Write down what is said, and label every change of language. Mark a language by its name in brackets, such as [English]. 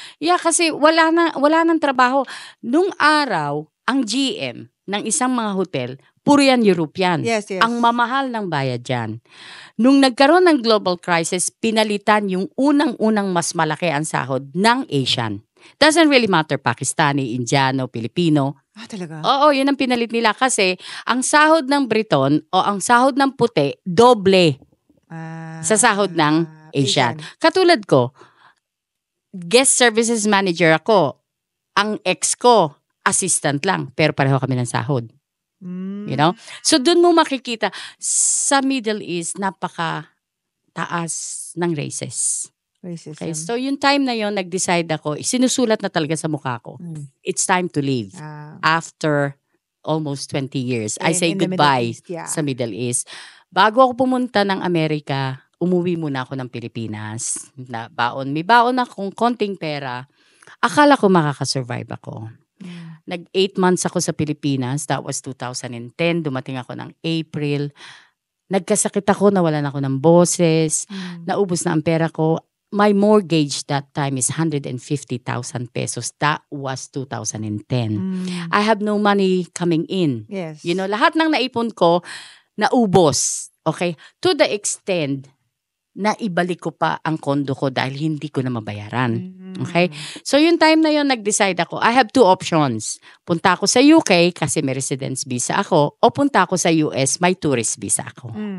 [Filipino] Yeah, kasi wala nang trabaho. Nung araw, ang GM ng isang mga hotel, puro yan European. [English] Yes. [Filipino] Ang mamahal ng bayad dyan. Nung nagkaroon ng global crisis, pinalitan yung unang-unang mas malaki ang sahod ng Asian. [English] Doesn't really matter Pakistani, Indiano, Pilipino. [Filipino] Talaga? Oo, yun ang pinalit nila kasi ang sahod ng Briton o ang sahod ng puti, doble sa sahod ng Asian. Katulad ko, guest services manager ako. Ang ex ko, assistant lang, pero pareho kami ng sahod. [English] You know? [Filipino] So, dun mo makikita, sa Middle East, napaka-taas ng races. [English] Racism. [Filipino] Okay? So, yung time na yon nag-decide ako, sinusulat na talaga sa mukha ko. [English] It's time to leave. After almost 20 years. I say in the goodbye Middle East, [Filipino] sa Middle East. Bago ako pumunta ng Amerika, umuwi muna ako ng Pilipinas. May baon akong konting pera. Akala ko makakasurvive ako. Nag 8 months ako sa Pilipinas. [English] That was 2010. [Filipino] Dumating ako ng April. Nagkasakit ako, nawalan ako ng boses. Naubos na ang pera ko. [English] My mortgage that time is 150,000 pesos. That was 2010. I have no money coming in. Yes. [Filipino] Lahat ng naipon ko, naubos. Okay? [English] To the extent [Filipino] na ibalik ko pa ang kondo ko dahil hindi ko na mabayaran. Okay? So, yung time na yon nag-decide ako, [English] I have 2 options. [Filipino] Punta ako sa UK kasi may residence visa ako o punta ako sa US, may tourist visa ako.